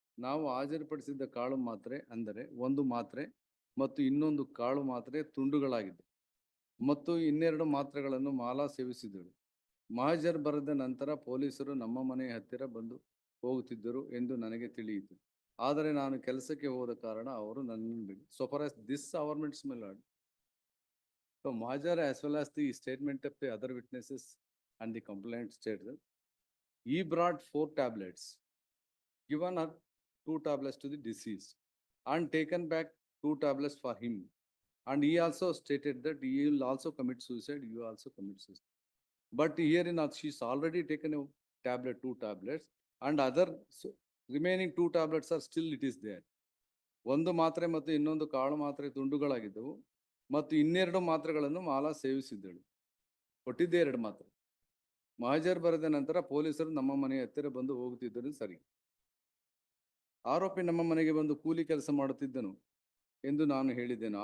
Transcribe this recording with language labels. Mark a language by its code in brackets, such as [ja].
[kn] ನಾವು ಹಾಜರುಪಡಿಸಿದ್ದ ಕಾಳು ಮಾತ್ರೆ ಅಂದರೆ 1 ಮಾತ್ರೆ ಮತ್ತು ಇನ್ನೊಂದು ಕಾಳು ಮಾತ್ರೆ ತುಂಡುಗಳಾಗಿದ್ದು ಮತ್ತು 12 ಮಾತ್ರೆಗಳನ್ನು ಮಾಲಾ ಸೇವಿಸಿದಳು. ಮಹಜರ್ ಬರೆದ ನಂತರ ಪೊಲೀಸರು ನಮ್ಮ ಮನೆಯ ಹತ್ತಿರ ಬಂದು ಹೋಗುತ್ತಿದ್ದರು ಎಂದು ನನಗೆ ತಿಳಿಯಿತು. ಆದರೆ ನಾನು ಕೆಲಸಕ್ಕೆ ಹೋದ ಕಾರಣ ಅವರು ನನ್ನನ್ನು ಬಿಡಿ. [en] So far as this government's my lord. So Mahajar as well as the statement of the other witnesses and the complaint stated, he brought 4 tablets, given her 2 tablets to the deceased and taken back 2 tablets for him. And he also stated that he will also commit suicide, you also commit suicide. But here in she's already taken a tablet, 2 tablets, and other remaining 2 tablets are still it is there. [kn] 1 ಮಾತ್ರೆ ಮತ್ತು ಇನ್ನೊಂದು ಕಾಳು ಮಾತ್ರೆ ತುಂಡುಗಳಾಗಿದ್ದವು ಮತ್ತು 12 ಮಾತ್ರೆಗಳನ್ನು ಮಾಲಾ ಸೇವಿಸಿದ್ದಳು. ಕೊಟ್ಟಿದ್ದೇ 2 ಮಾತ್ರೆ. ಮಹಜರ್ ಬರೆದ ನಂತರ ಪೊಲೀಸರು ನಮ್ಮ ಮನೆಯ ಹತ್ತಿರ ಬಂದು ಹೋಗುತ್ತಿದ್ದರು. ಸರಿ. ಆರೋಪಿ ನಮ್ಮ ಮನೆಗೆ ಬಂದು ಕೂಲಿ ಕೆಲಸ ಮಾಡುತ್ತಿದ್ದನು ಎಂದು ನಾನು ಹೇಳಿದ್ದೇನೆ.